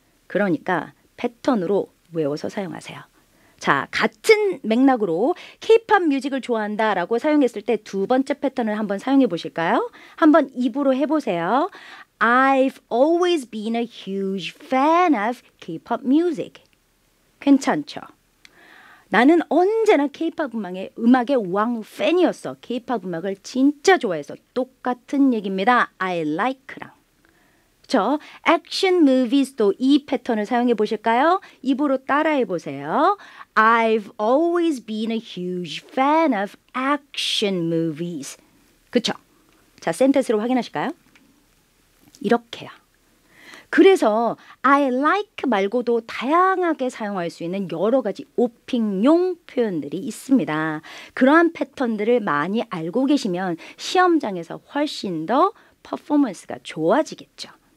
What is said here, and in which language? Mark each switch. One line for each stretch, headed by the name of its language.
Korean: 그러니까 패턴으로 외워서 사용하세요. 자, 같은 맥락으로 K-pop 뮤직을 좋아한다 라고 사용했을 때 두 번째 패턴을 한번 사용해 보실까요? 한번 입으로 해보세요.
English: I've always been a huge fan of K-pop music.
Korean: 괜찮죠? 나는 언제나 K-pop 음악의 왕팬이었어. K-pop 음악을 진짜 좋아해서 똑같은 얘기입니다.
English: I like랑.
Korean: 저 액션 무비스도 이 패턴을 사용해 보실까요? 입으로 따라해 보세요.
English: I've always been a huge fan of action movies.
Korean: 그쵸? 자, 센텐스로 확인하실까요? 이렇게요. 그래서
English: I like
Korean: 말고도 다양하게 사용할 수 있는 여러 가지 오픽용 표현들이 있습니다. 그러한 패턴들을 많이 알고 계시면 시험장에서 훨씬 더 퍼포먼스가 좋아지겠죠.